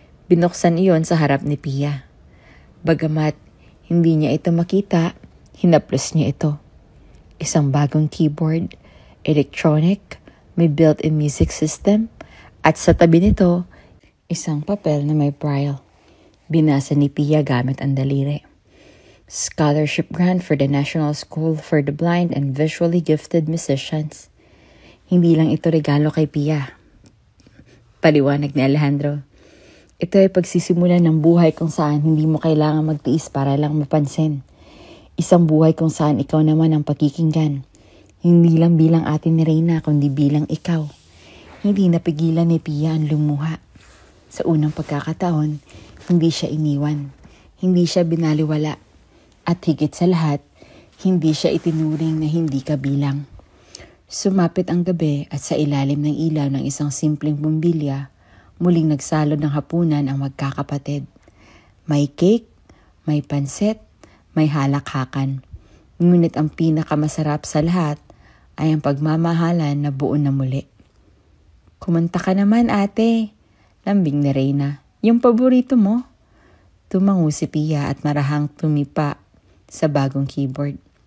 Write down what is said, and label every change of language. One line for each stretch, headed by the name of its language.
Filipino: Binuksan iyon sa harap ni Pia. Bagamat hindi niya ito makita, hinaplos niya ito. Isang bagong keyboard, electronic, may built-in music system, at sa tabi nito, isang papel na may braille. Binasa ni Pia gamit ang daliri.
English: "Scholarship grant for the National School for the Blind and Visually Gifted Musicians."
Filipino: Hindi lang ito regalo kay Pia. Paliwanag ni Alejandro. Ito ay pagsisimula ng buhay kung saan hindi mo kailangan magtiis para lang mapansin. Isang buhay kung saan ikaw naman ang pakikinggan. Hindi lang bilang ate ni Reyna, kundi bilang ikaw. Hindi napigilan ni Pia ang lumuha. Sa unang pagkakataon, hindi siya iniwan. Hindi siya binaliwala. At higit sa lahat, hindi siya itinuring na hindi kabilang. Sumapit ang gabi at sa ilalim ng ilaw ng isang simpleng bumbilya, muling nagsalod ng hapunan ang magkakapatid. May cake, may pansit, may halakhakan. Ngunit ang pinakamasarap sa lahat ay ang pagmamahalan na buo na muli. Kumanta ka naman ate, lambing ni Reyna. Yung paborito mo? Tumango si Pia at marahang tumipa sa bagong keyboard.